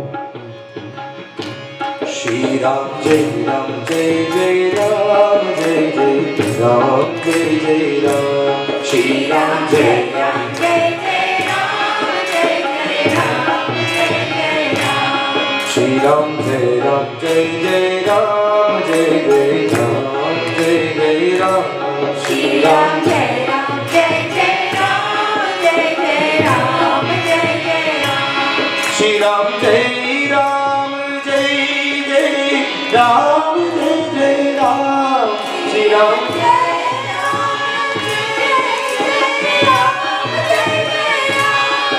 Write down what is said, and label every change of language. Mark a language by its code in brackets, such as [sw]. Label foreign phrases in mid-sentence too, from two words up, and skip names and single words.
[sa] श्री राम जय राम जय जय राम जय जय राम जय जय राम. श्री राम जय राम जय जय राम जय जय राम जय जय राम. श्री राम जय राम जय जय राम जय जय राम. श्री राम जय राम जय जय राम जय जय राम जय जय राम. श्री राम जय राम जय जय राम जय जय राम. श्री राम जय राम जय जय राम जय जय राम.